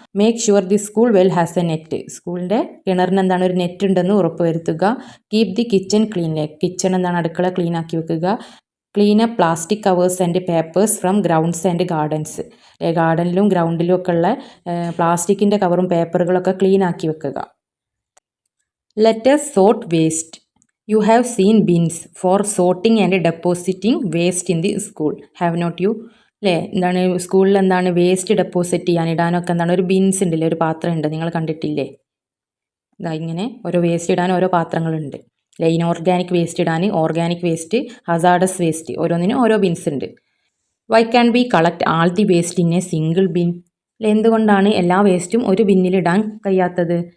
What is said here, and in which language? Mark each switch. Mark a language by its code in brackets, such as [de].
[en] Make sure the school well has a net. [ml] സ്കൂളിൻ്റെ കിണറിന് എന്താണ് ഒരു നെറ്റ് ഉണ്ടെന്ന് ഉറപ്പുവരുത്തുക. [en] Keep the kitchen clean. [ml] Kitchen എന്താണ് അടുക്കള ക്ലീൻ ആക്കി വെക്കുക. [en] Clean up plastic covers and papers from grounds and gardens. [ml] ഗാർഡനിലും ഗ്രൗണ്ടിലും ഒക്കെ ഉള്ള പ്ലാസ്റ്റിക്കിൻ്റെ കവറും പേപ്പറുകളൊക്കെ ക്ലീൻ ആക്കി വെക്കുക. [en] Let us sort waste. You have seen bins for sorting and depositing waste in the school. Have not you? [ml] അല്ലേ, എന്താണ് സ്കൂളിൽ എന്താണ് വേസ്റ്റ് ഡെപ്പോസിറ്റ് ചെയ്യാൻ ഇടാനൊക്കെ എന്താണ് ഒരു ബിൻസ് ഉണ്ടല്ലേ, ഒരു പാത്രം ഉണ്ട്, നിങ്ങൾ കണ്ടിട്ടില്ലേ? ഇതാ ഇങ്ങനെ ഓരോ വേസ്റ്റ് ഇടാൻ ഓരോ പാത്രങ്ങളുണ്ട് അല്ലേ. ഇനോർഗാനിക് വേസ്റ്റ് ഇടാൻ, ഓർഗാനിക് വേസ്റ്റ്, ഹസാർഡസ് വേസ്റ്റ്, ഓരോന്നിനും ഓരോ ബിൻസ് ഉണ്ട്. [en] Why can be collect all the waste in a single bin. [ml] അല്ലെ, എന്തുകൊണ്ടാണ് എല്ലാ വേസ്റ്റും ഒരു ബിന്നിൽ ഇടാൻ കഴിയാത്തത്?